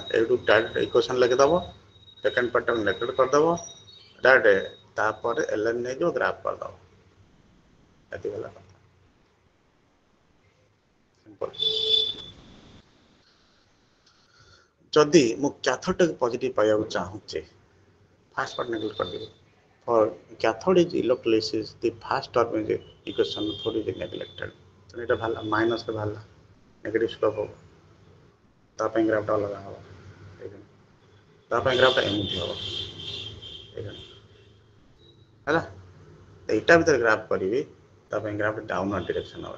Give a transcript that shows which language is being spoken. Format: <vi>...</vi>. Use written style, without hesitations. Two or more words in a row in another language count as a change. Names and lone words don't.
<or>ଏଇଠୁ</or> <en>direct equation</en> <or>ଲେଖିଦେବ, ସେକେଣ୍ଡ ପାର୍ଟଟାକୁ ନେଗ୍ଲେକ୍ଟ କରିଦେବ, ଡାଇରେକ୍ଟ ତାପରେ ln ନେଇଯିବ, ଗ୍ରାଫ୍ କରିଦେବ, ଏତିକି ହେଲା କଥା। ସିମ୍ପଲ୍। ଯଦି ମୁଁ କ୍ୟାଥୋଡ୍ଟାକୁ ପଜିଟିଭ୍ ପାଇବାକୁ ଚାହୁଁଛି,</or> <en>first part neglect</en> <or>କରିଦେବି।</or> <en>For cathode is electrolysis, the first term is equation 4 is neglected.</en> <or>ତେଣୁ ଏଇଟା ବାହାରିଲା, ମାଇନସ୍ରେ ବାହାରିଲା,</or> <en>negative slope</en> <or>ହେବ, ତା ପାଇଁ ଗ୍ରାଫଟା ଅଲଗା ହେବ, ତା ପାଇଁ ଗ୍ରାଫଟା ଏମିତି ହେବ, ହେଲା। ଏଇଟା ଭିତରେ ଗ୍ରାଫ୍ କରିବି, ତା ପାଇଁ</or> <en>graph downward direction</en> <or>ହେବ।</or>